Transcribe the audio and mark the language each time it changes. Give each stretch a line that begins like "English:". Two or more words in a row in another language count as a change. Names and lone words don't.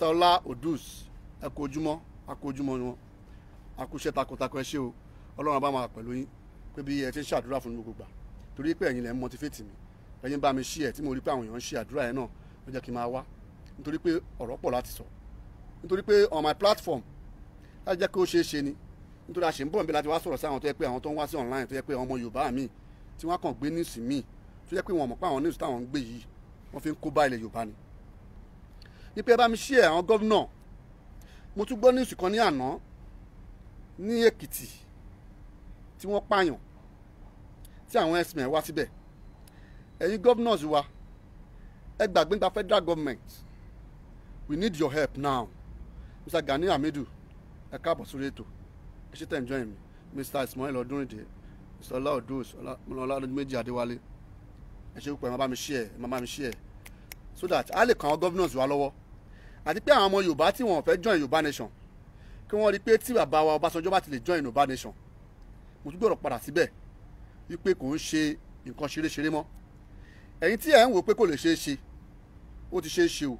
Yoruba: Ọlá Odus ẹ kú ojúmọ́ wọn akúṣẹ́ takuntakun ẹ ṣé o Ọlọ́run bá máa pẹ̀lú yín pé bí ẹ ti ń ṣàdúrà fún mi gbogbo gbà torí pé ẹ̀yin lẹ ń motivate mi ẹ̀yin bá mi ṣí ẹ̀ tí mo rí pé àwọn èèyàn ń ṣe àdúrà yẹn náà ló jẹ́ kí n máa wá nítorí pé ọ̀rọ̀ pọ̀ láti sọ nítorí pé
English: on my platform
Yoruba: láti jẹ́ kí ó ṣeé ṣe ni nítorí a ṣe ń bọ̀ níbi láti wá sọ̀rọ̀ sí àwọn tó yẹ pé àwọn tó ń wá sí online tó yẹ pé ọmọ Yorùbá mi tí wọ́n kàn gbé news mi tó yẹ pé wọ́n mọ̀ pé àwọn news táwọn ń gbé yìí wọ́n fi ń kó bá ilẹ̀ Yorùbá ni ní pé ẹ bá mi ṣí ẹ̀ àwọn gọ́vnọ̀ mo tún gbọ́ news kan ní àná ní Èkìtì tí wọ́n pààyàn tí àwọn x-men wá síbẹ̀ ẹ̀yin governors wa ẹ gbàgbé nípa
English: federal government we need your help now
Yoruba: Mr. Gani Hamidu ẹ káàbọ̀ sórí ètò ẹ ṣe tẹ̀ ń join mi Mr. Ismail Ọdúnrìndé Mr. Ọlá Odus Ọládìméjì Adéwálé ẹ ṣe púpọ̀ ẹ má bá mi
English: share so that
Yoruba: a lè kàn àwọn governors wa lọ́wọ́ àti pé àwọn ọmọ Yorùbá tí wọn ò fẹ́ join Yorùbá nation kí wọ́n rí pé tí bàbá wa Ọbásanjọ́ bá ti lè join Yorùbá nation mo tún gbọ́dọ̀ padà síbẹ̀ wípé kò ń ṣe nǹkan ṣeréṣeré mọ́. Ẹ̀yin tí ẹ̀ ń wò pé kò lè ṣeé ṣe, ó ti ṣeé ṣe o.